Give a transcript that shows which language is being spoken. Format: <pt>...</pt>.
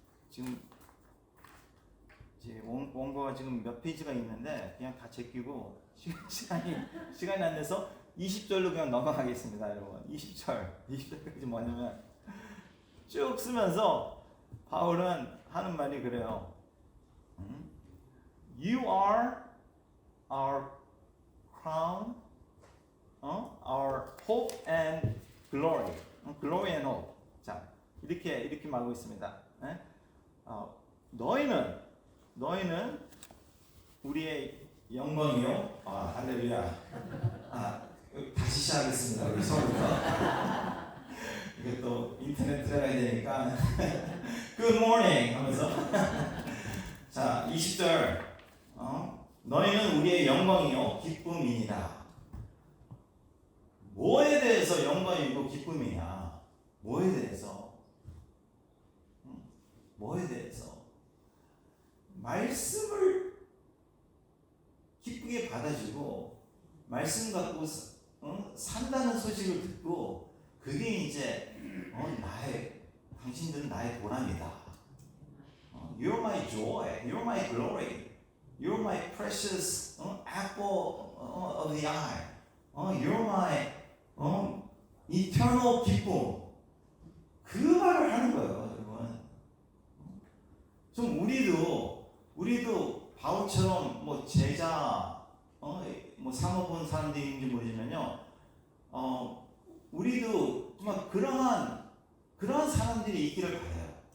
<ko>지금 이제 원고가 지금 몇 페이지가 있는데 그냥 다 제끼고 시간이 안 돼서 20절로 그냥 넘어가겠습니다, 여러분. 20절까지 뭐냐면 쭉 쓰면서 바울은 하는 말이 그래요.</ko> <en>You are our crown, our hope and glory. Glory and hope.</en> <ko>자, 이렇게 말하고 있습니다. 너희는 우리의 영광이요. 할렐루야. 다시 시작하겠습니다. 우리 서로부터. 이게 또 인터넷 들어가야 되니까.</ko> <en>Good morning</en> <ko>하면서. 자, 20절. 너희는 우리의 영광이요 기쁨이니라. 뭐에 대해서 영광이고 기쁨이냐? 뭐에 대해서? 뭐에 대해서? 말씀을 기쁘게 받아주고 말씀 갖고 산다는 소식을 듣고 그게 이제 당신들은 나의 보람이다.</ko> <en>You're my joy, you're my glory, you're my precious apple of the eye, you're my eternal</en> <ko>기쁨. 그 말을 하는 거예요, 여러분. 좀 우리도 바울처럼 뭐 제자, 뭐 사모본 사람들인지 모르지만요, 우리도 정말 그러한 사람들이 있기를 바라요.</ko>